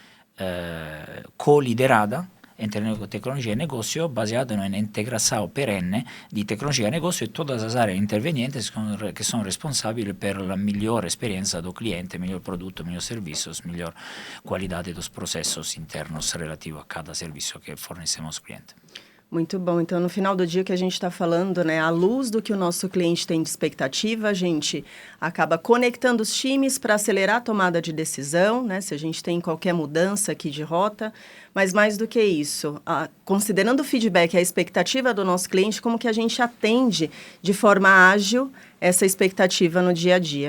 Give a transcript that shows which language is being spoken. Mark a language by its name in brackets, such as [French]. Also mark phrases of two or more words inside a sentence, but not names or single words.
[Italian] co-liderata [Portuguese] entre tecnologia e negocio [Italian] basata in un'integrazione perenne di tecnologia e negocio e tutte le aree intervenienti che sono responsabili per la migliore esperienza [Portuguese] do cliente, [Italian] miglior produto, miglior serviço, miglior qualità [Portuguese] dos processos internos relativo a cada serviço que fornecemos ao cliente. Muito bom. Então, no final do dia, o que a gente está falando, né? À luz do que o nosso cliente tem de expectativa, a gente acaba conectando os times para acelerar a tomada de decisão, né? Se a gente tem qualquer mudança aqui de rota. Mas mais do que isso, considerando o feedback e a expectativa do nosso cliente, como que a gente atende de forma ágil essa expectativa no dia a dia.